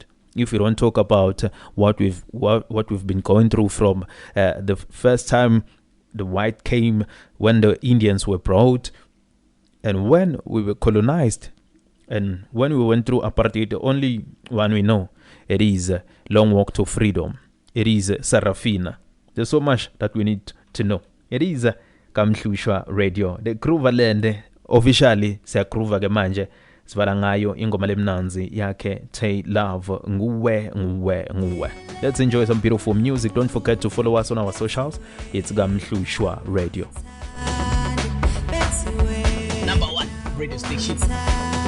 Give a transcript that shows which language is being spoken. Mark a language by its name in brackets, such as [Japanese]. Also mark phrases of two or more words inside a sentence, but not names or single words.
[English] If we don't talk about what we've been going through from the first time the white came, when the Indians were brought, and when we were colonized, and when we went through apartheid, the only one we know, it is Long Walk to Freedom. It is Sarafina. There's so much that we need to know. It is Kamhlushwa Radio. The Kruva land officially [Swati] se Kruva ke manje sivala ngayo ingoma lemnanzi yakhe TAYLOVE Nguwe. [English] Let's enjoy some beautiful music. Don't forget to follow us on our socials. It's Kamhlushwa Radio. #1 radio station.